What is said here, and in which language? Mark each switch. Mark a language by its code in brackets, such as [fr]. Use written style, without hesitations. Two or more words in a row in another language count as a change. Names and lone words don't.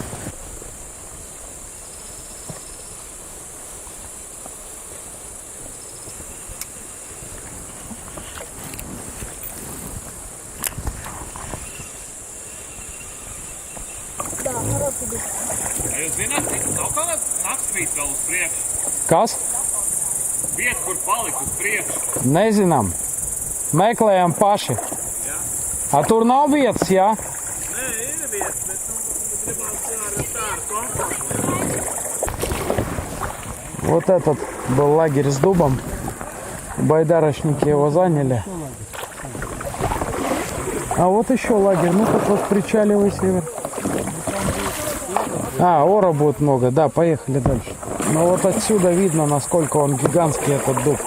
[ru] Да, хороший дуб. [lv] Jūs zināt, nav kāda naktsvītra vēl uz priekšu? Kas? Vieta, kur palikt uz priekšu. Nezinām. Meklējam paši. A tur nav vietas, jā? Nē, ir vieta, bet gribam tā ar komfortu. [ru] Вот этот был лагерь с дубом. Байдарочники его заняли. А вот еще лагерь. Ну тут вот причаливай, Север. А, ора будет много. Да, поехали дальше. Но вот отсюда видно, насколько он гигантский, этот дуб.